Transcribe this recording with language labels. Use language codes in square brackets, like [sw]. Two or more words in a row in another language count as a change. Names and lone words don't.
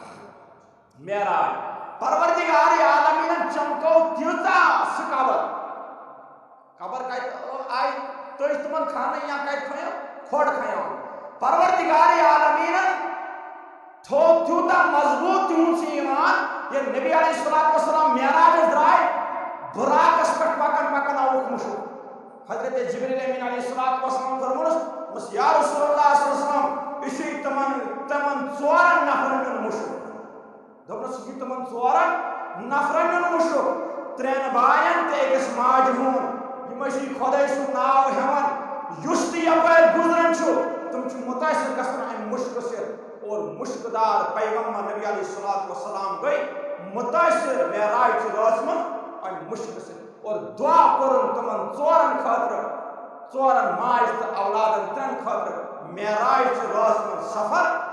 [ks] معراج پروردگار عالمیٖنن چمکو تیٖژاہ سُہ قبر کتہِ آیہِ تُہۍ تِمن کھانہٕ یا کتہِ کھنو کھۄڑ کھنو پروردگار عالمیٖنن تھوٚو تیوٗتاہ مضبوٗط تِہُنٛد سُہ ایٖمان ییٚلہِ نبی [ar] علیہ الصلوۃ والسلام [ks] معراجس درٛاے براقس پٮ۪ٹھ پکان پکان آوُکھ مُشُک حضرت جبریٖل امین [ar] علیہ الصلوۃ والسلام [ks] فرمونس [ar] یا رسول اللہ صلی اللہ علیہ وسلم [ks] یہِ چھُے تِمن ژورن نفرن نیُن مُشُک دوٚپنس یہِ چھُ تِمن ژورن نفرن نیُن مُشُک ترٛٮ۪ن باین تہٕ أکِس ماجہِ ہُنٛد یِم ٲسی خۄداے سُنٛد ناو ہٮ۪وان یُس تہِ یپٲرۍ گُزران چھُ تِم چھِ مُتٲثر گژھان امہِ مُشکہٕ سۭتۍ اور مُشکہٕ دار پیغمبر نبی [ar] علیہ الصلوۃ والسلام [ks] گٔے مُتٲثر معراج چہِ رٲژ منٛز امہِ مُشکہٕ سۭتۍ اور دعا کوٚرُن تِمن ژورن خٲطرٕ ژورن ماجہِ تہٕ اولادن ترٛٮ۪ن خٲطرٕ معراج چہِ رٲژ منٛز سفر